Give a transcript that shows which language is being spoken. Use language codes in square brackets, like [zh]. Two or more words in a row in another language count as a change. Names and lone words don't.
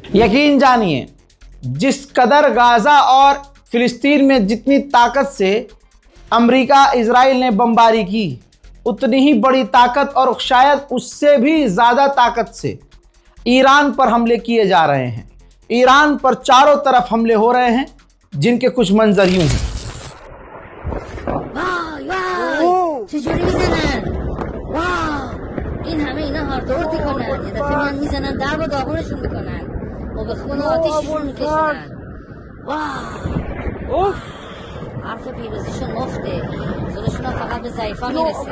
[hi] यकीन जानिए, जिस कदर गाजा और फिलिस्तीन में जितनी ताकत से अमेरिका इजराइल ने बमबारी की, उतनी ही बड़ी ताकत और शायद उससे भी ज़्यादा ताकत से ईरान पर हमले किए जा रहे हैं। ईरान पर चारों तरफ हमले हो रहे हैं, जिनके कुछ मंजर यूं हैं। [fa] چجوری میزنن؟ واو این همه اینا هاردورد میکنن، یه دفعه میان میزنن درب و داغونشون میکنن و به خون آتیششون میکشونن. واو حرف پیروزیشون مفته، زورشون هم فقط به ضعیفا میرسه.